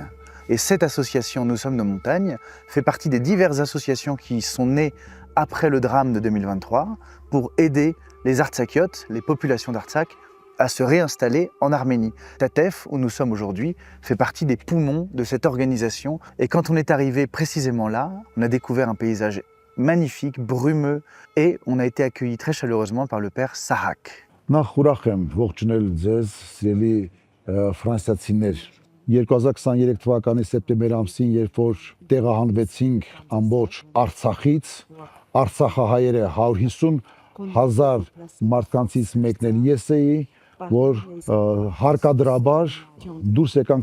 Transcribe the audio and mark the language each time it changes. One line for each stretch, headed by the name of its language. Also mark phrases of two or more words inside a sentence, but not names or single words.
French: Et cette association « Nous sommes nos montagnes » fait partie des diverses associations qui sont nées après le drame de 2023 pour aider les Artsakiotes, les populations d'Artsakh, à se réinstaller en Arménie. Tatef, où nous sommes aujourd'hui, fait partie des poumons de cette organisation. Et quand on est arrivé précisément là, on a découvert un paysage magnifique, brumeux, et on a été accueillis très chaleureusement par le père Sahak.
Armenian: Նախ ուրախ եմ ողջունել ձեզ, սիրելի ֆրանսիացիներ։ 2023 թվականի սեպտեմբեր ամսին, երբ որ տեղահանվեցինք ամբողջ Արցախից, Արցախահայերը 150,000 մարդկանցից մեկն էլ ես էի, որ հարկադրաբար դուրս եկանք